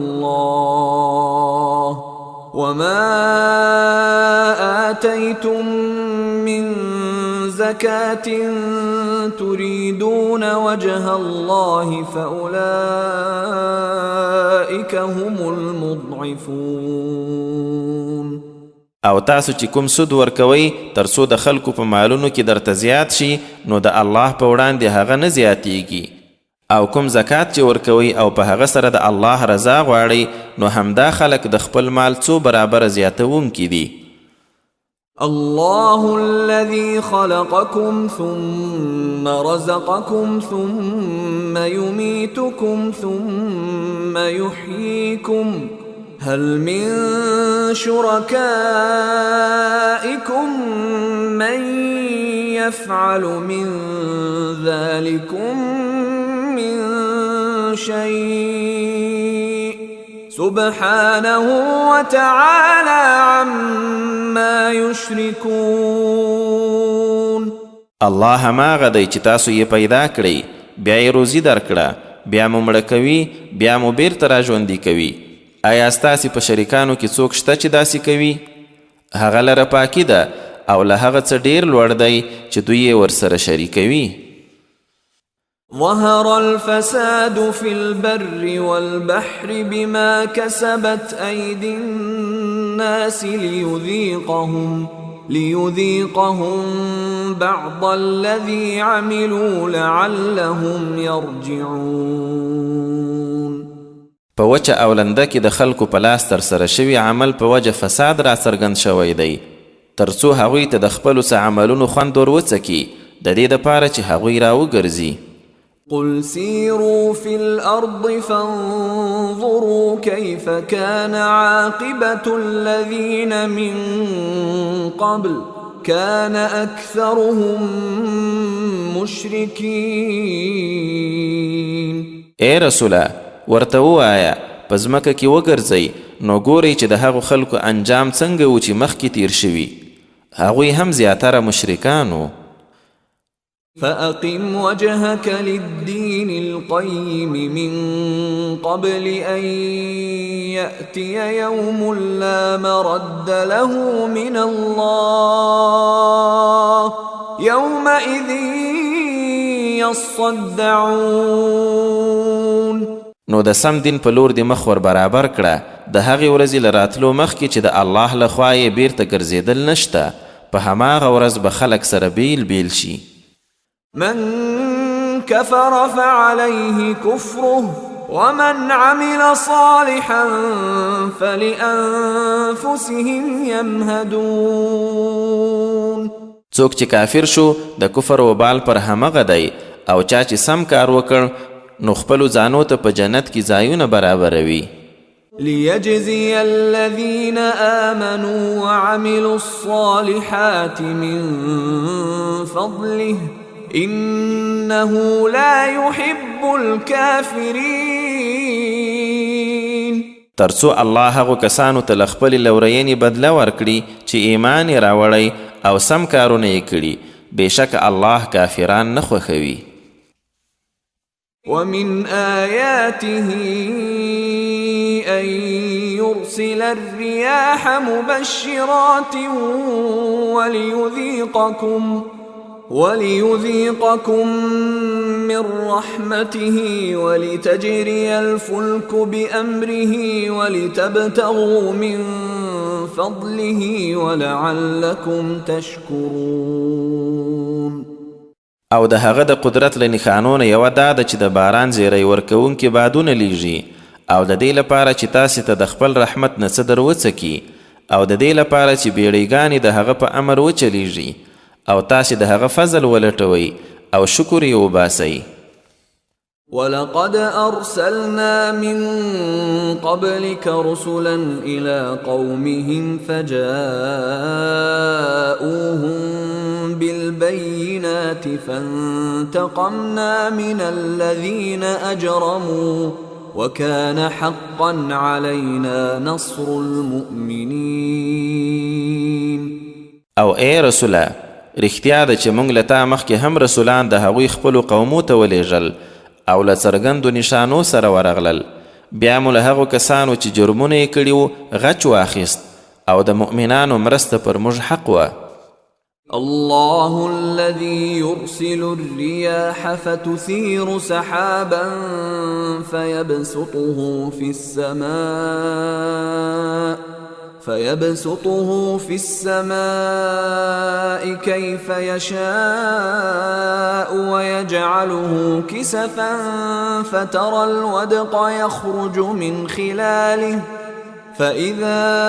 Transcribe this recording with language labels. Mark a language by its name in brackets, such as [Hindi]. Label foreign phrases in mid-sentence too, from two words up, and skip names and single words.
[Arabic] الله وما آتيتم من زكاة تريدون وجه الله فأولئك هم المضعفون. [Pashto] او تاسو چې کوم سود ورکوئ تر څو د خلکو په مالونو کې درته زیات شي نو د الله په وړاندې هغه نه زیاتیږي، او کوم زکات چې ورکوئ او په هغه سره د الله رضا غواړئ نو همدا خلک د خپل مال څو برابره زیاتوونکي دي. [Arabic] الله الذي خلقكم ثم رزقكم ثم يميتكم ثم يحييكم هل من شركائكم من يفعل من ذلكم من شيء سبحانه وتعالى عما يشركون. [Pashto] الله هماغه دی چې تاسو یې پیدا کړئ، بیا یې روزي درکړه، بیا مو مړه کوي، بیا مو بیرته راژوندي کوي. آیا ستاسې په شریکانو کې څوک شته چې داسې کوي؟ هغه لره پاکي ده او له هغه څه ډېر لوړ دی چې دوی یې ورسره شریکوي. [Arabic] ظهر الفساد في البر والبحر بما كسبت أيدي الناس ليذيقهم بعض الذي عملوا لعلهم يرجعون. [Pashto] په وچه او لنده کې د خلکو په لاس ترسره شوي عمل په وجه فساد را څرګند شوی دی، تر څو هغوی ته د خپلو څه عملونو خوند ور وڅکي، د دې دپاره چې هغوی راوګرځي. [Arabic] قل سيروا في الأرض فانظروا كيف كان عاقبة الذين من قبل كان أكثرهم مشركين. [Pashto] اے رسوله ورته ووایه په ځمکه کې وګرځئ نو ګورئ چې د هغو خلکو انجام څنګه و چې مخکې تیر شوي، هغوی هم زیاتره مشرکان وو. [Arabic] فأقم وجهك للدين القيم من قبل أن يأتي يوم لا مرد له من الله يومئذ يصدعون. [Pashto] نو د سم دین په لور د مخ ور برابر کړه د هغې ورځې له راتلو مخکې چې د الله له خوا یې بیرته ګرځېدل نشته، په هماغه ورځ به خلک سره بیل بیل شي. [Arabic] من كفر فعليه كفره ومن عمل صالحا فلأنفسهم يمهدون. [Pashto] څوک چې کافر شو د کفر وبال پر همغه دی، او چا چې سم کار وکړ نو خپلو ځانو ته په جنت کې ځایونه برابروي. [Arabic] ليجزي الذين آمنوا وعملوا الصالحات من فضله إنه لا يحب الكافرين. [Pashto] ترڅو الله هغو کسانو ته له خپلې لورینې بدله ورکړي چې ایمان یې راوړی او سم کارونه یې کړي، بېشکه الله کافران نه خوښوي. [Arabic] ومن آياته أن يرسل الرياح مبشرات وليذيقكم من رحمته ولتجري الفلك بأمره ولتبتغوا من فضله ولعلكم تشكرون. [Pashto] او د هغه د قدرت له نښانونه یوه دا ده چې د باران زیری ورکوونکي بادونه لیږي، او د دې لپاره چې تاسې ته د خپل رحمت نه څه در وڅکي، او د دې لپاره چې بیړیګانې د هغه په امر وچلیږي، او تاسې د هغه فضل ولټوئ او شکر یې وباسئ. [Arabic] ولقد أرسلنا من قبلك رسلا إلى قومهم فجاءوهم بالبينات فانتقمنا من الذين أجرموا وكان حقا علينا نصر المؤمنين. [Pashto] او اے رسوله رښتیا ده چې موږ له تا مخکې هم رسولان د هغوی خپلو قومو ته ولیږل او له څرګندو نشانو سره ورغلل، بیا مو له هغو کسانو چې جرمونه یې کړي وو غچ واخیست، او د مؤمنانو مرسته پر موږ حق وه. [Arabic] الله الذي يرسل الرياح فتثير سحابا فيبسطه في السماء كيف يشاء ويجعله كسفا فترى الودق يخرج من خلاله فإذا